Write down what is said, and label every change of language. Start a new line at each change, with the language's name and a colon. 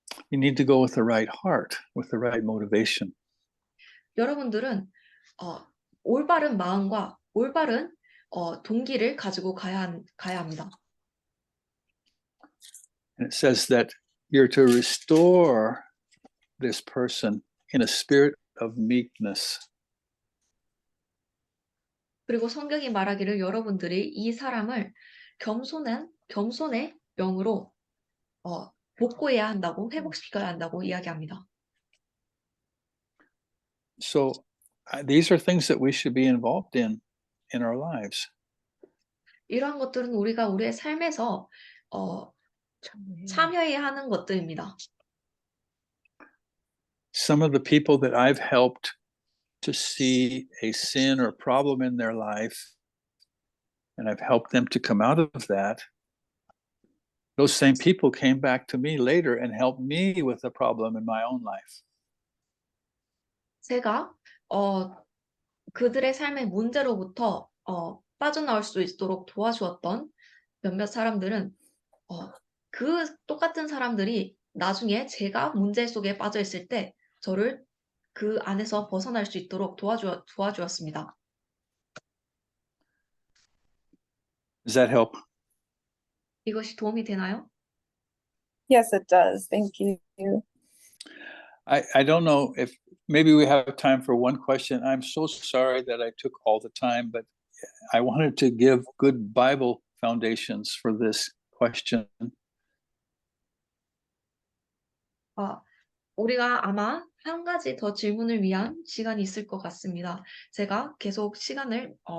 English: You need to go with the right heart, with the right motivation.
Korean: 여러분들은 올바른 마음과 올바른 동기를 가지고 가야 합니다.
English: And it says that you're to restore this person in a spirit of meekness.
Korean: 그리고 성경이 말하기를 여러분들이 이 사람을 겸손의 영으로 복구해야 한다고, 회복시켜야 한다고 이야기합니다.
English: So these are things that we should be involved in our lives.
Korean: 이러한 것들은 우리가 우리의 삶에서 참여해야 하는 것들입니다.
English: Some of the people that I've helped to see a sin or problem in their life, and I've helped them to come out of that, those same people came back to me later and helped me with the problem in my own life.
Korean: 제가 그들의 삶의 문제로부터 빠져나올 수 있도록 도와주었던 몇몇 사람들은 그 똑같은 사람들이 나중에 제가 문제 속에 빠져 있을 때 저를 그 안에서 벗어날 수 있도록 도와주었습니다.
English: Does that help?
Korean: 이것이 도움이 되나요?
English: Yes, it does. Thank you. I don't know if maybe we have time for one question. I'm so sorry that I took all the time, but I wanted to give good Bible foundations for this question.
Korean: 우리가 아마 한 가지 더 질문을 위한 시간이 있을 것 같습니다. 제가 계속 시간을